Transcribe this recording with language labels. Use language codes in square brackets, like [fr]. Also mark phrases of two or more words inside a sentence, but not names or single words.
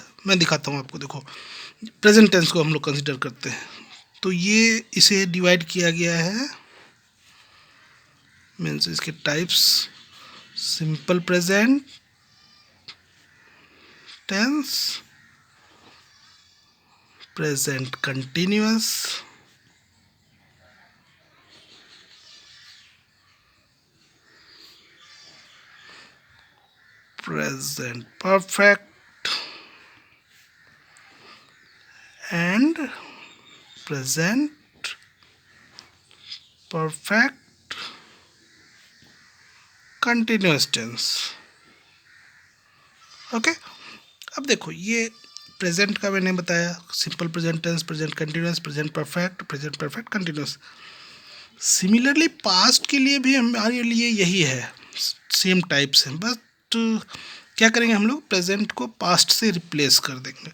[hi] मैं दिखाता हूँ आपको। देखो, [en] present tense [hi] को हम लोग कंसिडर करते हैं, तो ये इसे डिवाइड किया गया है, मीन्स इसके [en] types, simple present tense, present continuous, present perfect, and present perfect continuous tense। [hi] ओके, अब देखो ये प्रेजेंट का मैंने बताया, [en] simple present tense, present continuous, present perfect continuous. similarly past [hi] के लिए भी हमारे लिए यही है, [en] same types [hi] हैं, बट क्या करेंगे हम लोग, प्रेजेंट को पास्ट से रिप्लेस कर देंगे।